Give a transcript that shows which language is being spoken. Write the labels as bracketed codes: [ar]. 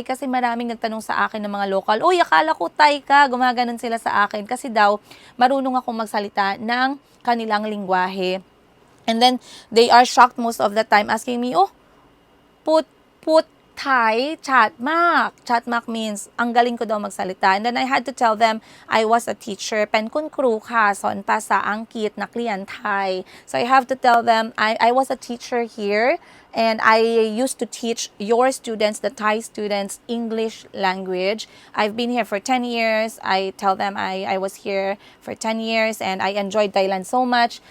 [tl] Kasi maraming nagtanong sa akin ng mga local, uy, akala ko Thai ka, gumaganon sila sa akin. Kasi daw, marunong akong magsalita ng kanilang lingwahe. [en] And then, they are shocked most of the time asking me, oh, [th] put Thai, chatmak. [tl] Chatmak means, ang galing ko daw magsalita. [en] And then I had to tell them, I was a teacher. [th] Pen kun kru ka, son pa sa angkit, naklian Thai. [en] So I have to tell them, I was a teacher here. And I used to teach your students, the Thai students, English language. I've been here for 10 years. I tell them I was here for 10 years and I enjoyed Thailand so much.